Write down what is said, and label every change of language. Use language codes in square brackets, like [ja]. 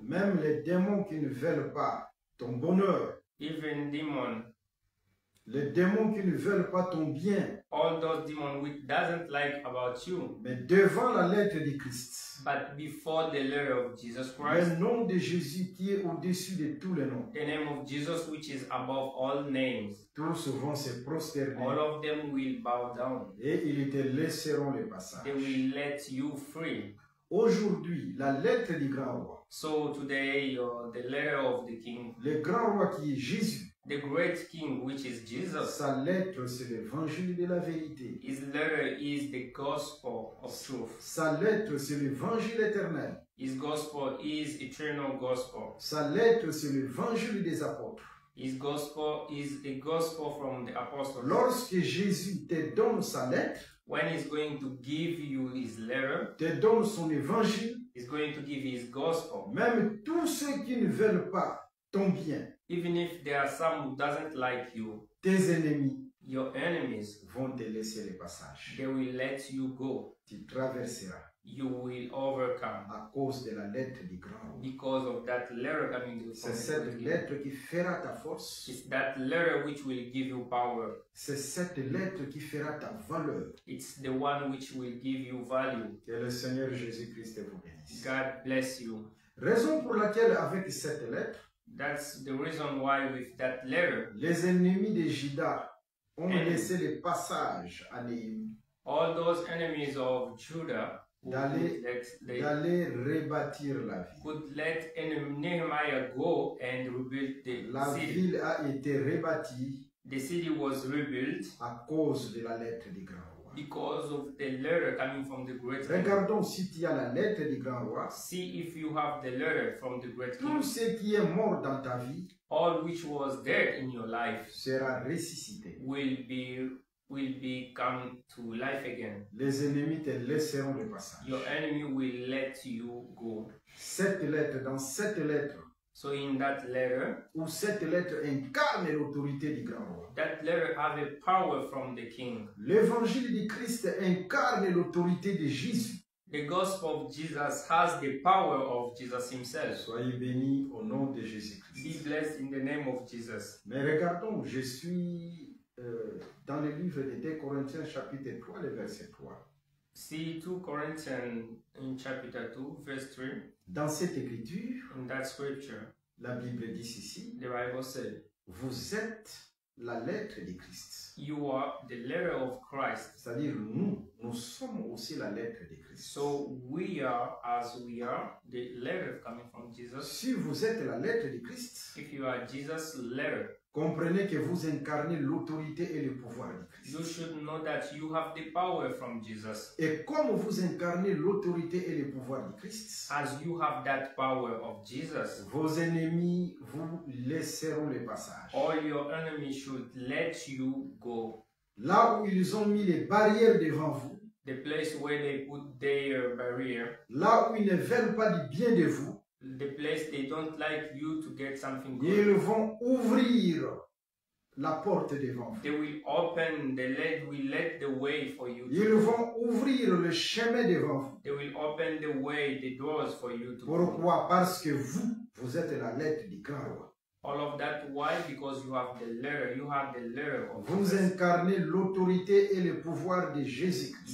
[fr] Même les démons qui ne veulent pas ton bonheur, [en] Even demon, [fr] les démons qui ne veulent pas ton bien, [en] all those demons which doesn't like about you, [fr] mais devant la lettre de Christ, [en] but before the letter of Jesus [fr] le Christ, nom de Jésus qui est au-dessus de tous les noms, [en] the name of Jesus which is above all names, [fr] tous vont se prosterner [en] all of them will bow down. [fr] et ils te laisseront le [en] They [fr] passage. [en] will let you free. [fr] Aujourd'hui, la lettre du grand roi, [en] So today, the letter of the king, [fr] le grand roi qui est Jésus, [en] the great king which is Jesus, [fr] sa lettre c'est l'évangile de la vérité. [en] his letter is the gospel of truth. [fr] Sa lettre c'est l'évangile éternel. [en] His gospel is eternal gospel. [fr] Sa lettre, c'est l'évangile des apôtres. [en] His gospel is a gospel from the apostles. [fr] Lorsque Jésus te donne sa lettre, [en] When he's going to give you his letter, [fr] te donne son évangile, [en] he's going to give his gospel. [fr] même tous ceux qui ne veulent pas ton bien, [en] Even if there are some who doesn't like you, [fr] tes ennemis, [en] your enemies, [fr] vont te laisser le passage. [en] they will let you go. [fr] Tu traverseras [en] You will overcome [fr] à cause de la lettre du grand roi. [en] because of that letter coming from [fr] C'est [en] the [fr] cette [en] great king. [fr] lettre qui fera ta force. [en] It's that letter which will give you power. [fr] C'est cette lettre qui fera ta valeur. [en] It's the one which will give you value. [fr] Que le Seigneur Jésus-Christ vous bénisse. [en] God bless you. [fr] Raison pour laquelle avec cette lettre, [en] That's the reason why with that letter, [fr] les ennemis de Juda ont [en] And- [fr] laissé le passage à Néhémie [en] all those enemies of Judah who [fr] D'aller- d'aller rebâtir la ville. [en] could let Nehemiah go and rebuild the [fr] La [en] city. [fr] ville a été rebâtie [en] The city was rebuilt [fr] à cause de la lettre du grand roi. [en] because of the letter coming from the great king. [fr] Regardons si tu as la lettre du grand roi. [en] See if you have the letter from the great [fr] Tout [en] king. [fr] ce qui est mort dans ta vie [en] All which was dead in your life [fr] sera ressuscité. [en] will be come to life again. [fr] Les ennemis te laisseront le passage. [en] Your enemy will let you go. [fr] Cette lettre, dans cette lettre, [en] So in that letter, [fr] où cette lettre incarne l'autorité du grand roi. [en] that letter have a power from the king. [fr] L'évangile du Christ incarne l'autorité de Jésus. [en] The gospel of Jesus has the power of Jesus himself. [fr] Soyez bénis au nom de [en] Be [fr] Jésus-Christ. [en] blessed in the name of Jesus. [fr] Mais regardons, je suis dans le livre de 2 Corinthiens chapitre 3, le verset 3. [en] See 2 Corinthians in chapter 2, verse 3. [fr] Dans cette écriture, [en] In that scripture, [fr] la Bible dit ceci, [en] the Bible said, [fr] vous êtes la lettre de Christ. [en] you are the letter of Christ. [fr] C'est-à-dire, nous sommes aussi la lettre de Christ. [en] So we are, as we are, the letter coming from Jesus. [fr] Si vous êtes la lettre de Christ, [en] If you are Jesus' letter, [fr] comprenez que vous incarnez l'autorité et le pouvoir de [en] you [fr] Christ. [en] should know that you have the power from Jesus. [fr] Et comme vous incarnez l'autorité et le pouvoir de Christ, [en] As you have that power of Jesus, [fr] vos ennemis vous laisseront le passage. [en] all your enemies should let you go. [fr] Là où ils ont mis les barrières devant vous, [en] The place where they put their barrier, [fr] là où ils ne veulent pas du bien de vous, [en] the place they don't like you to get something good. [fr] ils vont ouvrir la porte devant vous. [en] They will open will let the way for you. [fr] Ils vont ouvrir le chemin devant vous. [en] They will open the way, the doors for you to go. [fr] Pourquoi? Parce que vous êtes la lettre du grand roi. [en] All of that, why? Because you have the letter of [fr] Vous [en] Jesus. [fr] incarnez l'autorité et le pouvoir de Jésus-Christ.